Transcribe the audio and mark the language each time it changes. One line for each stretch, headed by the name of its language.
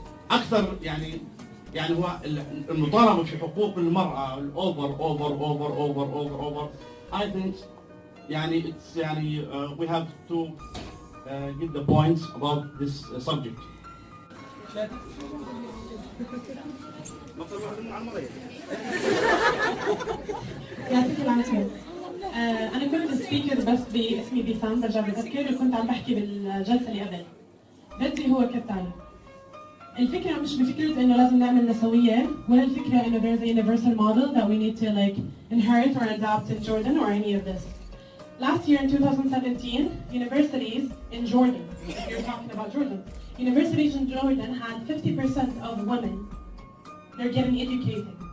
Arabic: أكثر يعني هو المطالبة في حقوق المرأة
English: over. I think
Arabic: يعني
English: it's يعني we have to give the points about this subject.
Arabic: يعطيك العافية. أنا كنت سبيكر بس باسمي بيسام برجع بذكر وكنت عم بحكي بالجلسة اللي قبل. بدي هو كالتالي. الفكرة مش بفكرة إنه لازم نعمل نسوية ولا الفكرة إنه
English: there's a universal model that we need to like inherit or adopt in Jordan or any of this. Last year in 2017, universities in Jordan, if you're talking about Jordan, universities in Jordan had 50% of women. They're getting educated.